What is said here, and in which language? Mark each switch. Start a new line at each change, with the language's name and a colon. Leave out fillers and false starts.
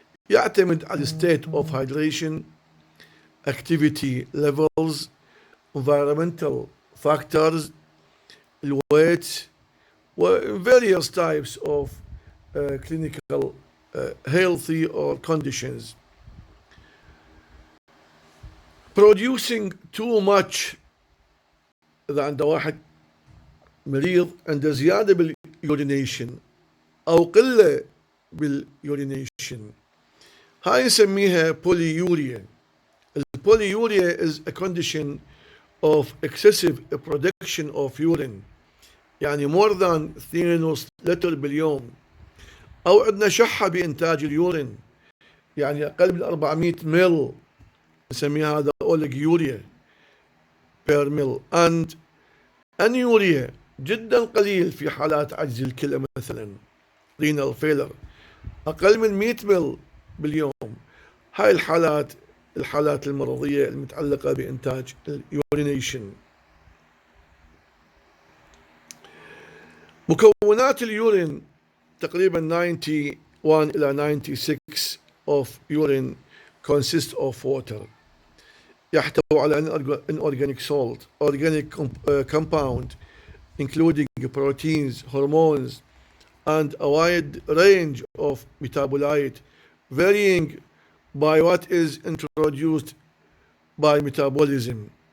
Arabic: يعتمد على
English: state of hydration, activity levels, environmental factors, weight, various types of clinical healthy or conditions. Producing too much,
Arabic: إذا عند واحد مريض عنده زيادة باليورينيشن أو قلة باليورينيشن, هاي نسميها polyuria.
English: Polyuria is a condition of excessive production of urine,
Arabic: يعني
English: more than 2.5
Arabic: لتر باليوم, أو عندنا شحة بإنتاج اليورين, يعني أقل من 400 مل نسميها هذا أوليجيوريا per mil, and أنيوريا جدا قليل في حالات عجز الكلى مثلا
English: renal failure
Arabic: أقل من 100 مل باليوم. هاي الحالات المرضية المتعلقة بإنتاج اليورينيشن. مكونات اليورين تقريبا 91 إلى 96
English: of urine consist of water.
Arabic: يحتوي على
English: inorganic salt, organic compound including proteins, hormones, and a wide range of metabolite varying by what is introduced by metabolism.